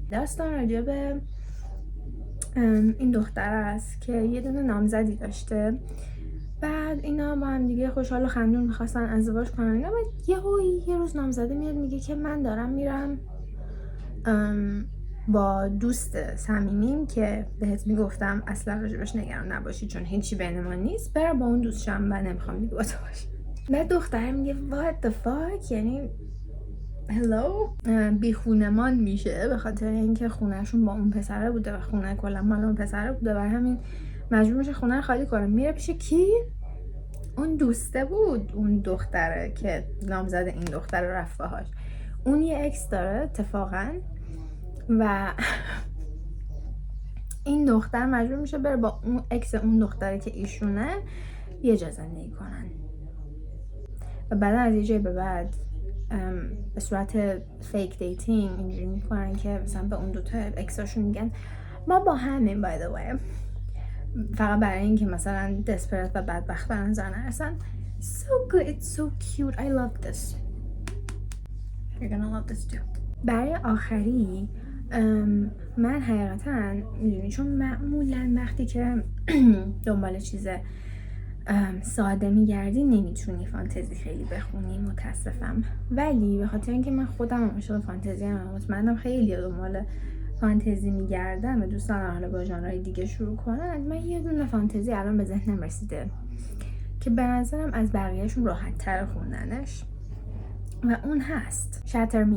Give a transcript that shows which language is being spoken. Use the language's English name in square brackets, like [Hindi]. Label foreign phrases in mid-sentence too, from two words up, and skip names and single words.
[Persian] داستان راجع به این دختر است که یه دونه نامزدی داشته، بعد اینا با هم دیگه خوشحال و خندون میخواستن ازدواج کنن اینا. بعد یه روز نامزده میاد میگه که من دارم میرم با دوست صمیمیم که بهت میگفتم اصلا راجبش نگران نباشی چون هیچی بین ما نیست، برم با اون دوست شم و نمیخوام دیگه با تو باشم. بعد دختر میگه [English] what the fuck، [Persian] یعنی هلو، بی خونمان میشه به خاطر اینکه خونهشون با اون پسره بوده و خونه کلا مال اون پسره بوده و همین مجبور میشه خونه رو خالی کنه. میره پیش کی؟ اون دوسته بود، اون دختره که نامزد این دختر رفت باهاش. اون یه اکس داره اتفاقا و این دختر مجبور میشه بره با اون اکس اون دختره که ایشونه یه جا زندگی کنن و بعد از یه جای به بعد به صورت [English] fake dating [Persian] اینجوری میکنن که مثلا به اون دوتا اکساشون میگن ما با همین [English] by the way، [Persian] فقط برای این که مثلا دسپرت و بدبخت به نظر نرسن. [English] So good, it's so cute, I love this, you're gonna love this too. [Persian] برای آخری من حقیقتا میدونی چون معمولا وقتی که دنبال چیز ساده میگردی نمیتونی فانتزی خیلی بخونی متاسفم، ولی به خاطر اینکه من خودم عاشق فانتزی ام، مطمئنم خیلی دنبال فانتزی میگردم و دوست دارم حالا با ژانرهای دیگه شروع کنن، من یه دونه فانتزی الان به ذهنم رسیده که به نظرم از بقیهشون راحت تر خوندنش و اون هست شاتر می.